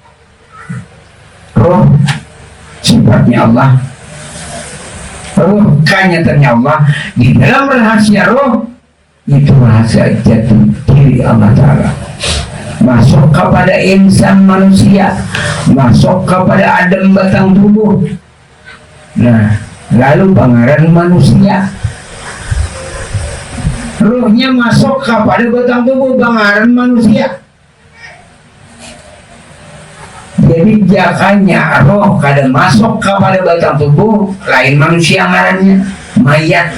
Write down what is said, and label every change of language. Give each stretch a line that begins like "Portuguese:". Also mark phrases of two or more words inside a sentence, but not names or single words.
Banjar: Roh sifatnya Allah, roh kanyatannya Allah. Di dalam rahasia roh itu rahasia jati diri Allah Ta'ala, masuk kepada insan manusia, masuk kepada Adam batang tubuh. Nah, lalu pangaran manusia, rohnya masuk kepada batang tubuh pangaran manusia. Jadi jakanya roh kada masuk kepada batang tubuh, lain manusia ngarannya mayat.